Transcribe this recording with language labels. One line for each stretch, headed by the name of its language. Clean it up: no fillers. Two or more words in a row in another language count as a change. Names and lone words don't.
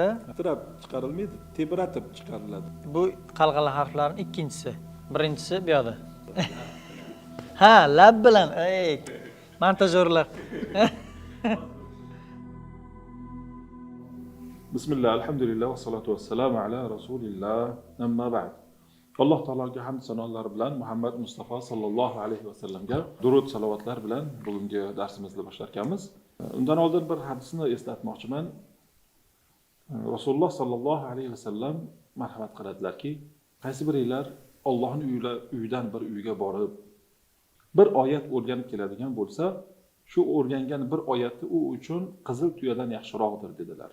Uzbek: Tirab chiqarilmaydi, tebratib chiqariladi. bu qalqala harflarning ikkinchisi. Birinchisi bu yoqda. Ha, lab bilan. Ey, montajyorlar.
Arabic: بسم الله، الحمد لله، والصلاة والسلام على رسول الله، أما بعد.
Uzbek: Alloh taologa hamd sanolar bilan Muhammad Mustafa
Arabic: صلى الله عليه و
Uzbek: sallamga durud salovatlar bilan bugungi darsimizni boshlar ekanmiz. Undan oldin bir hadisni eslatmoqchiman. Rasululloh
Arabic: صلى الله عليه وسلم
Uzbek: marhamat qiladilarki, qaysi biringlar Allohning uyidan bir uyga borib bir oyat o'rganib keladigan bo'lsa, shu o'rgangan bir oyati u uchun qizil tuyadan yaxshiroqdir dedilar.